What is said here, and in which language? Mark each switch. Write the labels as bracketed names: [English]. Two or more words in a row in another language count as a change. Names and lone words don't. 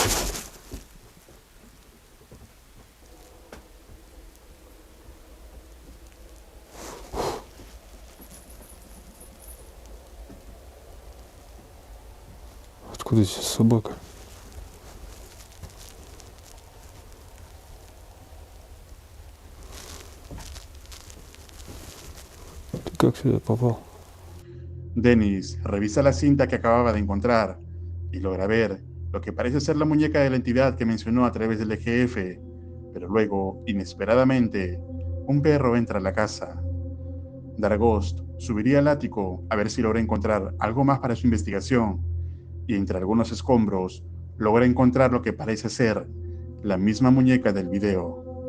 [Russian] Откуда здесь собака? Ты как сюда попал? [Spanish] Dennis revisa la cinta que acababa de encontrar y logra ver lo que parece ser la muñeca de la entidad que mencionó a través del EGF, pero luego, inesperadamente, un perro entra a la casa. Dargost subiría al ático a ver si logra encontrar algo más para su investigación, y entre algunos escombros logra encontrar lo que parece ser la misma muñeca del video.